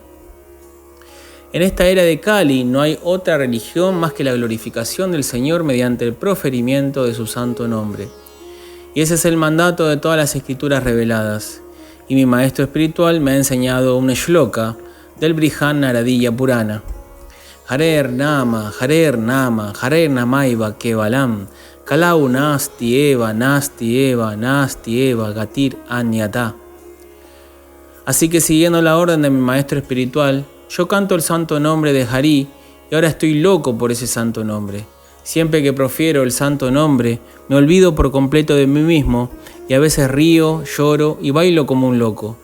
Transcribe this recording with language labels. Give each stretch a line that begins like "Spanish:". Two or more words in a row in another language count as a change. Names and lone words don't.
Spanish: En esta era de Kali no hay otra religión más que la glorificación del Señor mediante el proferimiento de su santo nombre. Y ese es el mandato de todas las escrituras reveladas. Y mi maestro espiritual me ha enseñado un shloka del Brihan Naradiya Purana.
Sanskrit: हरेर् नाम, हरेर् नामैव केवलम्, कलौ नास्ति एव, गतिर् अन्यथा.
Spanish: Así que siguiendo la orden de mi maestro espiritual, yo canto el santo nombre de Hari y ahora estoy loco por ese santo nombre. Siempre que profiero el santo nombre, me olvido por completo de mí mismo y a veces río, lloro y bailo como un loco.